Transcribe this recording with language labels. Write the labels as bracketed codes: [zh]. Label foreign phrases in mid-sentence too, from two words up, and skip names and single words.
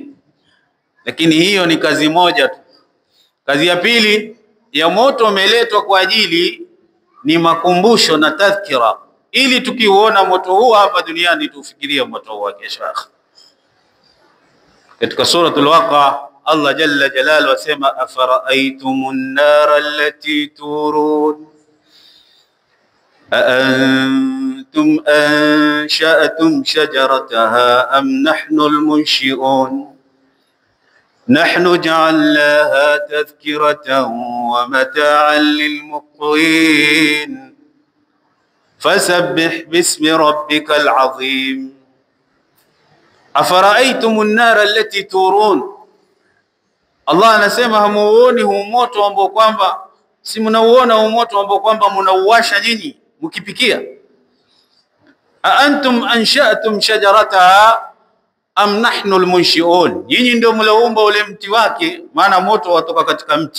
[sw] Lakini hiyo ni kazi moja tu. Kazi ya pili ya moto umeletwa kwa ajili ni makumbusho na tadhkira, ili tukiuona moto huu hapa duniani tufikirie moto huu wa kesho. Katika suratul Waqa Allah [ar] جل جلاله [sw] asema, [ar] أفرأيتم النار التي تورون أأنتم أنشأتم شجرتها أم نحن المنشئون نحن جعلناها تذكرة ومتاعا للمقوين فسبح باسم ربك العظيم أفرأيتم النار التي تورون. [sw] Allah anasema hamuoni huu moto ambao kwamba, si mnauona huu moto ambao kwamba mnauwasha nyinyi mkipikia? [ar] أأنتم أنشأتم شجرتها أم نحن المنشئون, [sw] nyinyi ndio mlaumba ule mti wake, maana moto watoka katika mti.